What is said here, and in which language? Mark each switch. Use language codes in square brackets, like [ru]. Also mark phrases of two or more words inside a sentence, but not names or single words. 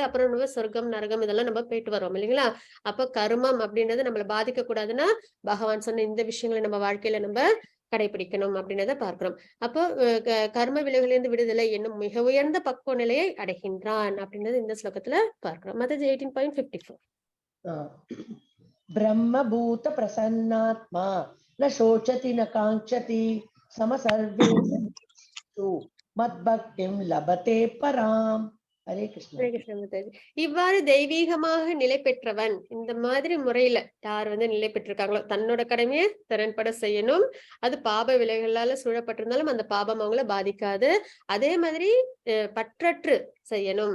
[ta] அப்புறம் நம்ம சொர்க்கம் நரகம் இதெல்லாம் நம்ம போயிட்டு வரோம் இல்லைங்களா? அப்போ கர்மம் அப்படின்றது நம்மள பாதிக்க கூடாதுன்னா பகவான் சொன்ன இந்த விஷயங்களை நம்ம வாழ்க்கையில நம்ம கடைபிடிக்கணும் அப்படின்றத பார்க்கிறோம். அப்போ கர்ம விளைவுகளிலிருந்து விடுதலை என்னும் மிக உயர்ந்த பக்குவ நிலையை அடைகின்றான் அப்படின்றது இந்த ஸ்லோகத்துல பார்க்கிறோம். மதஜ் 18.54. [sa] ब्रह्म भूत प्रसन्नात्मा न शोचति न कांक्षति सम सर्वेषु मद्भक्तिं लभते पराम. हरे कृष्ण. [ta] ஹரே கிருஷ்ண மாதாஜி. இவ்வாறு தெய்வீகமாக நிலை பெற்றவன், இந்த மாதிரி முறையில யார் வந்து நிலை பெற்றிருக்காங்களோ தன்னோட கடமையை திறன்பட செய்யணும். அது பாப விளைவுகளால சூழப்பட்டிருந்தாலும் அந்த பாபம் அவங்கள பாதிக்காது. அதே மாதிரி பற்றற்று செய்யணும்.